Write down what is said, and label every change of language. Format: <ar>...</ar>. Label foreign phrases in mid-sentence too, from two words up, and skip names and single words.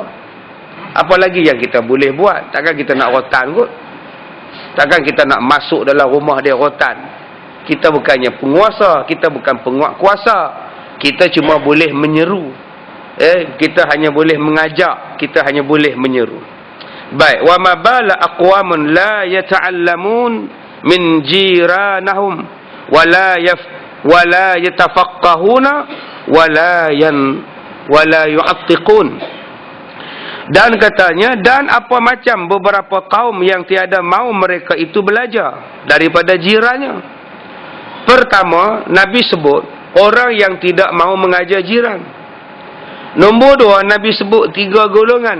<ms>Apa lagi yang kita boleh buat? Takkan kita nak rotan kot? Takkan kita nak masuk dalam rumah dia rotan? Kita bukannya penguasa, kita bukan penguat kuasa. Kita cuma boleh menyeru. Kita hanya boleh mengajak, kita hanya boleh menyeru. Baik,</ms> <ar>وما بال أقوام لا يتعلمون من جيرانهم ولا يتفقهون ولا يتعظون.</ar> <ms>Dan katanya, dan apa macam beberapa kaum yang tiada mau mereka itu belajar daripada jirannya. Pertama, Nabi sebut orang yang tidak mau mengajar jiran. Nombor 2, Nabi sebut 3 golongan.</ms>